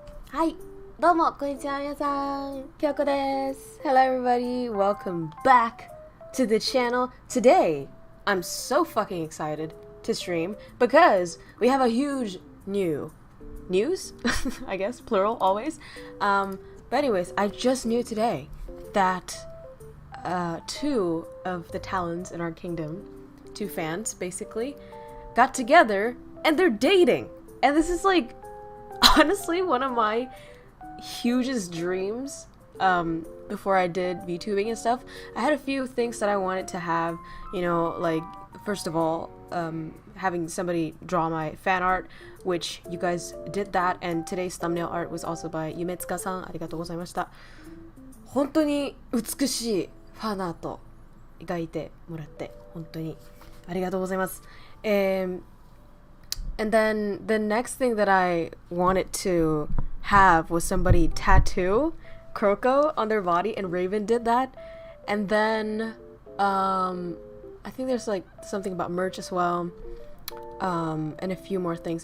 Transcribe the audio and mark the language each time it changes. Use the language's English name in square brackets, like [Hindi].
[Japanese] はい、どうもこんにちは皆さん、Kyokoです。 [English] Hello everybody, welcome back to the channel. Today, I'm so fucking excited to stream because we have a huge news, I guess, plural always. But anyways, I just knew today that two of the talents in our kingdom, two fans basically, got together and they're dating. And this is like honestly one of my hugest dreams before I did VTubing and stuff. I had a few things that I wanted to have, you know, like first of all, having somebody draw my fan art, which you guys did that, and today's thumbnail art was also by YUMETSUKA [Japanese] さん、ありがとうございました。本当に美しいファンアート描いてもらって本当にありがとうございます。 [English] And then the next thing that I wanted to have was somebody tattoo KROWKO on their body, and Raven did that. And then I think there's like something about merch as well, and a few more things.